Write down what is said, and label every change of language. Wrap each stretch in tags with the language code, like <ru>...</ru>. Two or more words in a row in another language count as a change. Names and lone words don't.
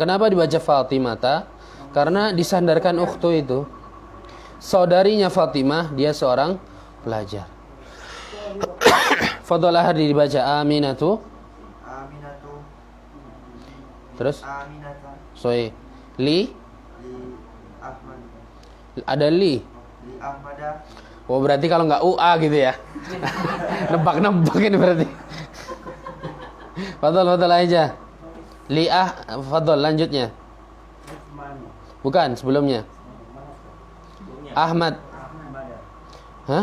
<id>Kenapa dibaca Fatimata? Karena disandarkan ukhtu itu. Saudarinya Fatimah, dia seorang pelajar. Fadhalah dibaca Aminatu. Aminatu. Terus Aminata. Sahih. Li Li Ahmad. ada li.</id> <ar>لأحمد.</ar> <id>Oh, berarti kalau nggak UA gitu ya. Nebak-nebak ini berarti. Fadhal aja. Li'ah, fadhal lanjutnya. Bukan, sebelumnya. Ahmad. Hah?</id>